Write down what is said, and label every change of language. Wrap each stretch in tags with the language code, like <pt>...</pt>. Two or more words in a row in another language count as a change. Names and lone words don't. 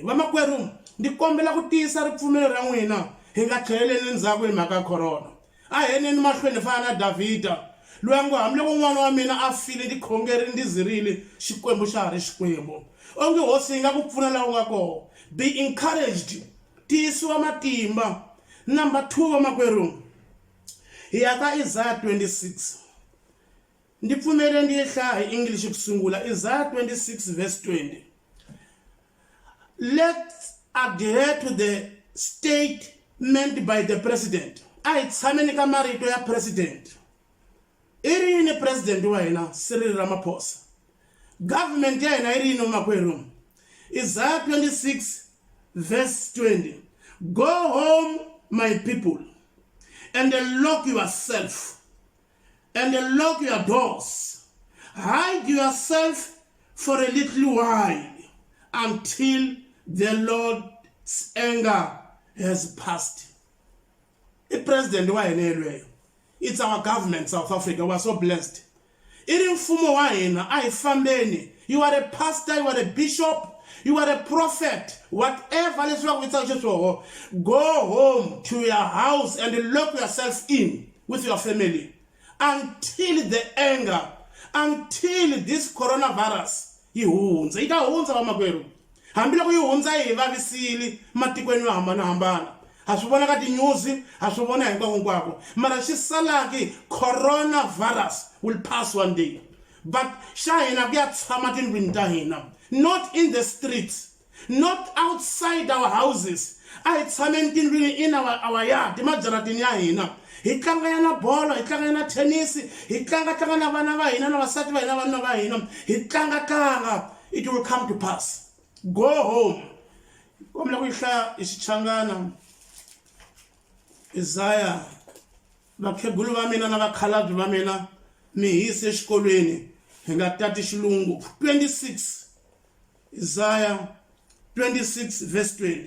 <ts>Vamakwerhu, ndi kombela ku tiyisa ripfumelo ra n'wina hi nga tlheleleni ndzhaku hi mhaka corona. A heneni mahlweni fana na Davhida loyi a ngo hambiloko n'wana wa mina a file ndi khongerile ndi zirile, Xikwembu xa ha ri Xikwembu. Onge hosi yi nga ku pfuna laha u nga kona.</ts> <en>Be encouraged,</en> <ts>tiyisiwa matimba. Number 2 vamakwerhu, hi ya ka Isaiah 26. Ndi pfumele ndi yi hlaya hi English ku sungula.</ts> <en>Isaiah 26 verse 20. Let's adhere to the statement by the president.</en> <ts>A hi tshameni ka marito ya president. I ri yini president wa hina Cyril Ramaphosa? Government ya hina i ri yini vamakwerhu?</ts> <en>Isaiah 26 verse 20. Go home, my people, and lock yourself, and lock your doors. Hide yourself for a little while until the Lord's anger has passed. The president</en> <ts>wa hina yelweyo.</ts> <en>It's our government, South Africa. We are so blessed.</en> <ts>Iri mfumo wa hina a hi fambeni.</ts> <en>You are a pastor, you are a bishop, you are a prophet, whatever</en> <ts>leswi va ku vitsaka xiswoho.</ts> <en>Go home to your house and lock yourself in with your family until the anger, until this coronavirus</en> <ts>yi hundza. Yi ta hundza vamakwerhu, hambiloko yi hundza hi vavisile matikweni yo hambanahambana. Ha swi vona ka tinyuzi, ha swi vona hinkwako, mara xi salaki</ts> <en>coronavirus will pass one day.</en> <ts>But xa hina ku ya tshama tindlwini ta hina,</ts> <en>not in the streets, not outside our houses.</en> <ts>A hi tshameni tindlwini</ts> <en>in our yard,</en> <ts>majaratini ya hina. Hi tlanga ya na bolo, hi tlanga ya na tennis, hi tlanga na vana va hina na vasati va hina, vanuna va hina. Hi tlanga.</ts> <en>It will come to pass. Go home.</en> <ts>Kombela ku yi hlaya hi Xichangana. Isaiah, vakhegulu va mina na vakhalabyi va mina mi hisi exikolweni hi nga tati xilungu.</ts> <en>26 Isaiah 26 verse 20.</en>